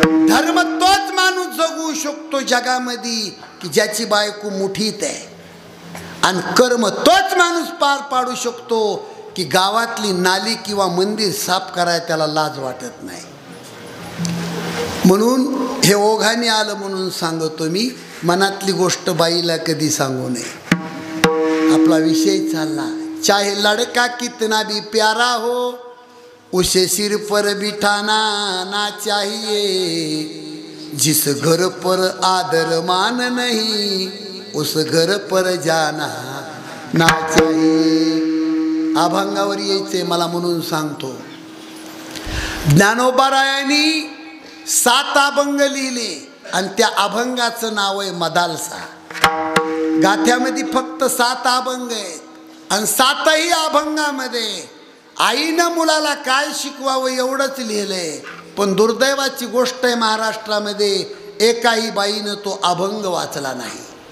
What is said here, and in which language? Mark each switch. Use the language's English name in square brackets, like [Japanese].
[Marathi] धर्म तोच माणूस जगू शकतो जगामध्ये की ज्याची बायको मुठीत आहे, आणि कर्म तोच माणूस पार पाडू शकतो की गावातली नाली किंवा मंदिर साफ करायला त्याला लाज वाटत नाही। म्हणून हे ओघाने आलं म्हणून सांगतो मी, मनातली गोष्ट बाईला कधी सांगू नये। आपला विषय चालला, [Hindi] चाहे लड़का कितना भी प्यारा हो उसे सिर पर बिठाना ना चाहिए, जिस घर पर आदर मान नहीं उस घर पर जाना ना चाहिए। [Marathi] अभंगावर यायचे मला म्हणून सांगतो, ज्ञानोबारायांनी 7 अभंग लिहिले आणि त्या अभंगाचं नाव आहे मदालसा। गाथ्यामध्ये फक्त 7 अभंग आहेत, आणि 7ही अभंगामध्ये आईनं मुलाला काय शिकवावं एवढंच लिहिलंय, पण दुर्दैवाची गोष्ट आहे महाराष्ट्रामध्ये एकाही बाईनं तो अभंग वाचला नाही।